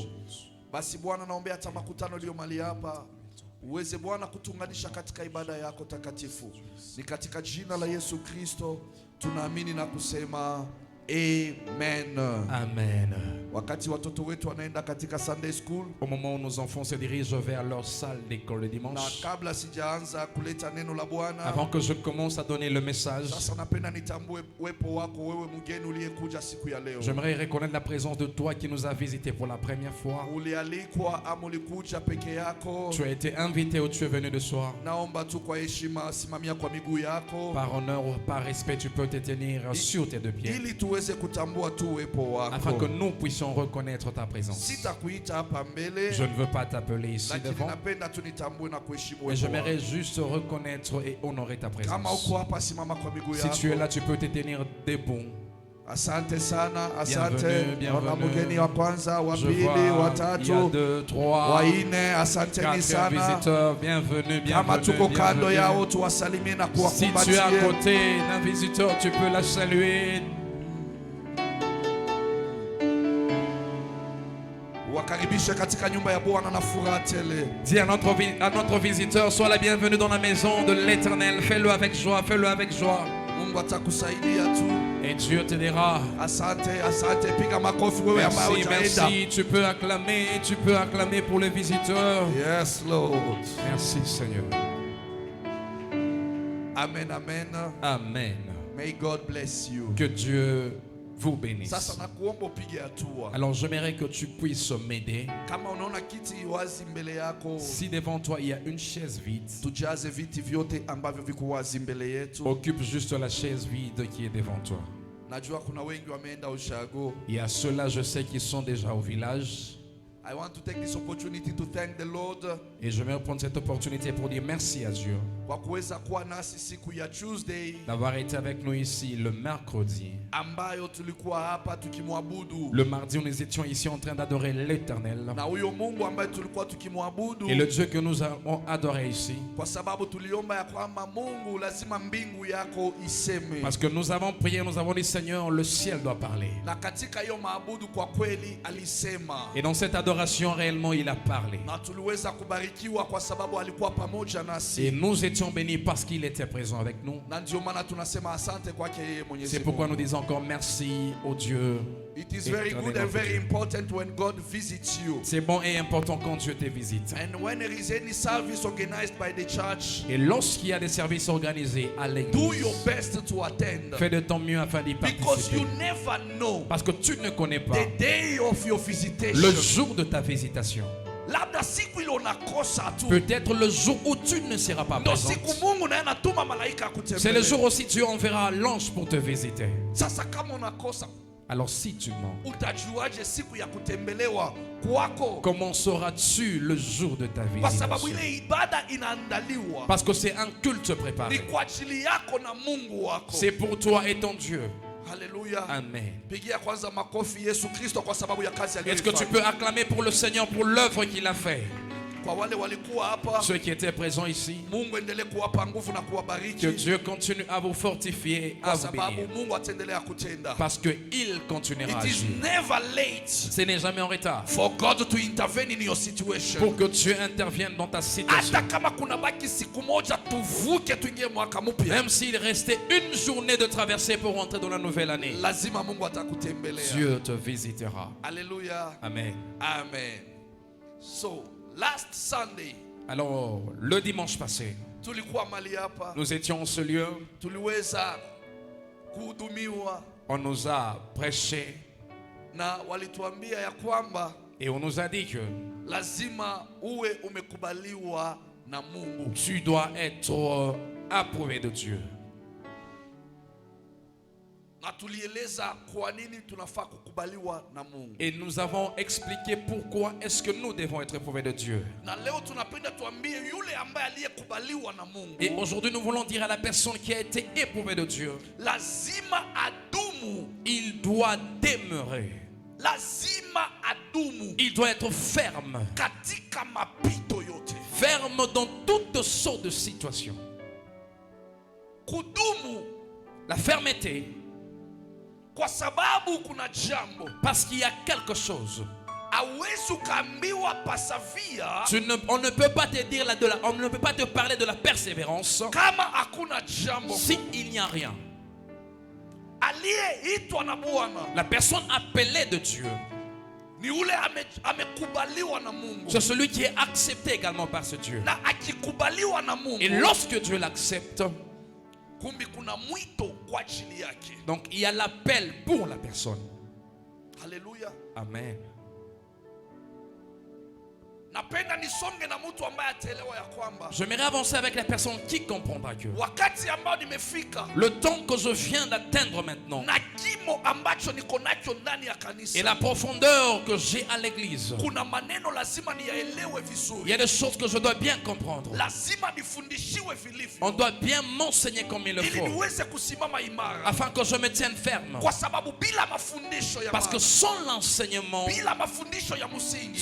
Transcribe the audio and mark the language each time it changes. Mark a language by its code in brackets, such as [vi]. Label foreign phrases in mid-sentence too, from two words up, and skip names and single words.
[sw] Basi Bwana, naombea hata makutano iliyo mali hapa uweze Bwana kutunganisha katika ibada yako takatifu. Ni katika jina la Yesu Kristo tunaamini na kusema amen. Amen. Wakati watoto wetu wanaenda katika [en] Sunday school, [fr] Au moment où nos enfants se dirigent vers leur salle d'école le [sw] na [fr] dimanche, [sw] kabla sijaanza kuleta neno la Bwana, [fr] avant que je commence à donner le message, [sw] sasa napenda nitambue uwepo wako wewe mgeni uliyekuja siku ya leo. [fr] j'aimerais reconnaître la présence de toi qui nous a visités pour la première fois. [sw] Ulialikwa ama ulikuja peke yako? [fr] Tu as été invité ou tu es venu de soi. [sw] Naomba tu kwa heshima simamia kwa miguu yako, [fr] Par honneur ou par respect, tu peux te tenir sur tes deux pieds. [sw] ili tuweze kutambua tu uwepo [fr] Afin que [sw] wako. [fr] nous puissions reconnaître ta présence. [sw] Sitakuita hapa mbele, [fr] Je ne veux pas t'appeler ici [sw] lakini [fr] devant, [sw] napenda tu nitambue na kuheshimu [fr] mais [sw] uwepo [fr] j'aimerais [sw] wako. [fr] juste reconnaître et honorer ta [sw] Kama [fr] présence. [sw] uko hapa, simama kwa miguu [fr] Si tu es là, [sw] yako. [fr] tu peux te tenir debout. [sw] Asante sana, asante. [fr] Bienvenue, [sw] Naona [fr] bienvenue. [sw] mgeni wa kwanza, wa [fr] Je [sw] pili, [fr] vois, [sw] wa [fr] il y a tatu, 2, 3, [sw] wa nne. Asanteni [fr] 4 [sw] sana. [fr] visiteurs. Bienvenue, [sw] Kama tuko [fr] bienvenue, [sw] kando yao, [fr] bienvenue. [sw] tuwasalimie na [fr] Si tu es à [sw] kuwakumbatie. [fr] côté d'un visiteur, tu peux la saluer. [sw] Wakaribishe katika nyumba ya Bwana na furaha tele. [fr] Dis à notre visiteur, sois la bienvenue dans la maison de l'Éternel. Fais-le avec joie, fais-le avec joie. [sw] Mungu atakusaidia tu. [fr] Et Dieu te dira, [sw] Asante, asante. Piga makofi wewe ambaye [fr] merci, [sw] hujaenda. [fr] merci. Tu peux acclamer pour les visiteurs. [en] Yes, Lord. [fr] Merci Seigneur. [sw] Amen, amen. [fr] Amen. [en] May God bless you. [fr] Que Dieu vous bénisse. [sw] Sasa nakuomba upige hatua. [fr] Alors j'aimerais que tu puisses m'aider. [sw] Kama unaona kiti wazi mbele yako, [fr] Si devant toi il y a une chaise vide, [sw] tujaze viti vyote ambavyo viko wazi mbele yetu. [fr] occupe juste la chaise vide qui est devant toi. [sw] Najua kuna wengi wameenda ushago. [fr] Il y a ceux-là, je sais, qui sont déjà au village. [en] I want to take this opportunity to thank the Lord [fr] Et je vais prendre cette opportunité pour dire merci à Dieu [sw] kwa kuweza kuwa nasi siku ya Tuesday [fr] d'avoir été avec nous ici le mercredi. [sw] ambayo tulikuwa hapa tukimwabudu. [fr] Le mardi, nous étions ici en train d'adorer l'Éternel. [sw] Na huyo Mungu ambaye tulikuwa tukimwabudu, [fr] Et le Dieu que nous avons adoré ici, [sw] kwa sababu tuliomba ya kwamba Mungu lazima mbingu yako iseme. [fr] parce que nous avons prié, nous avons dit Seigneur, le ciel doit parler. [sw] Na katika hiyo maabudu kwa kweli alisema. [fr] Et dans cette adoration, réellement, il a parlé. [sw] Na tuliweza kubariki tulibarikiwa kwa sababu alikuwa pamoja [fr] Et [sw] nasi. [fr] nous étions bénis parce qu'il était présent avec nous. [sw] Na ndio maana tunasema asante kwake yeye Mwenyezi [fr] C'est pourquoi [sw] Mungu. [fr] nous disons encore merci au Dieu. [en] It is very good and very important when God visits you. [fr] C'est bon et important quand Dieu te visite. [en] And when there is any service organized by the church, [fr] Et lorsqu'il y a des services organisés à [en] do [fr] l'église, [en] your best to attend. [fr] fais de ton mieux afin d'y [en] Because you [fr] participer. [en] never know [fr] Parce que tu ne connais pas [en] the day of your [fr] le [en] visitation. [fr] jour de ta visitation. [sw] Labda siku ile unakosa tu. [fr] Peut-être le jour où tu ne seras pas [sw] Ndo [fr] présent. [sw] siku Mungu naye anatuma malaika [fr] C'est le [sw] akutembelea. [fr] jour aussi Dieu enverra l'ange pour te visiter. [sw] Sasa kama unakosa, [fr] Alors si tu mens, [sw] utajuaje siku ya kutembelewa kwako? [fr] comment sauras-tu le jour de ta [sw] Kwa sababu [fr] visitation? [sw] ile ibada inaandaliwa [fr] Parce que c'est un culte [sw] ni [fr] préparé. [sw] kwa ajili yako na Mungu wako. [fr] C'est pour toi et ton Dieu. [sw] Haleluya. [fr] Amen. [sw] Pigia kwanza makofi Yesu Kristo kwa sababu ya kazi [fr] Est-ce que tu [sw] aliyofanya. [fr] peux acclamer pour le Seigneur pour l'œuvre qu'il a fait? [sw] Kwa wale walikuwa hapa, [fr] Ceux qui étaient présents ici, [sw] Mungu endelee kuwapa nguvu na [fr] que [sw] kuwabariki [fr] Dieu continue à vous fortifier, à [sw] kwa [fr] vous [sw] sababu [fr] bénir. [sw] Mungu ataendelea kutenda. [fr] Parce qu'il continuera à [en] It is [fr] agir. [en] never late [fr] Ce n'est jamais en retard [en] for God to intervene in your situation. [fr] pour que Dieu intervienne dans ta situation. [sw] Hata kama kuna baki siku moja tuvuke tuingie mwaka mpya, [fr] Même s'il restait une journée de traversée pour rentrer dans la nouvelle année, [sw] lazima Mungu atakutembelea. [fr] Dieu te visitera. [sw] Haleluya. [fr] Amen. [en] Amen. So, last Sunday [fr] Alors, le dimanche passé, [sw] tulikuwa mali hapa, [fr] nous étions en ce lieu, [sw] tuliweza kuhudumiwa [fr] on nous a prêché [sw] na walituambia ya kwamba [fr] et on nous a dit que [sw] lazima uwe umekubaliwa na Mungu. [fr] tu dois être approuvé de Dieu. [sw] Na tulieleza kwa nini tunafaa kukubaliwa na Mungu. [fr] Et nous avons expliqué pourquoi est-ce que nous devons être approuvés de Dieu. [sw] Na leo tunapenda tuambie yule ambaye aliyekubaliwa na Mungu, [fr] Et aujourd'hui, nous voulons dire à la personne qui a été éprouvée de Dieu, [sw] lazima adumu, [fr] il doit demeurer. [sw] lazima adumu [fr] Il doit être ferme. [sw] katika mapito yote. [fr] Ferme dans toutes sortes de situations. [sw] Kudumu [fr] La fermeté, [sw] kwa sababu kuna jambo [fr] parce qu'il y a quelque chose. [sw] hauwezi ukaambiwa pasavia [fr] On ne peut pas te dire on ne peut pas te parler de la persévérance [sw] kama hakuna jambo. [fr] si il n'y a rien. [sw] Aliyeitwa na Bwana [fr] La personne appelée de Dieu, [sw] ni ule amekubaliwa na Mungu, [fr] c'est celui qui est accepté également par ce Dieu. [sw] na akikubaliwa na [fr] Et [sw] Mungu, [fr] lorsque Dieu l'accepte, [sw] kumbi kuna mwito kwa ajili yake. [fr] donc il y a l'appel pour la personne. [sw] Haleluya. [fr] Amen. [sw] Napenda nisonge na mtu ambaye ataelewa ya kwamba [fr] J'aimerais avancer avec la personne qui comprendra que [sw] wakati ambao nimefika [fr] le temps que je viens d'atteindre maintenant [sw] na kimo ambacho niko nacho ndani ya kanisa, [fr] et la profondeur que j'ai à l'église, [sw] kuna maneno lazima niyaelewe [fr] il y [sw] vizuri, [fr] a des choses que je dois bien comprendre. [sw] lazima nifundishiwe [fr] On [sw] vilivyo [fr] doit bien m'enseigner comme il le [sw] ili [fr] faut, [sw] niweze kusimama imara, [fr] afin que je me tienne ferme. [sw] kwa sababu bila mafundisho ya [fr] Parce que [sw] maana, [fr] sans l'enseignement, [sw] bila mafundisho ya msingi,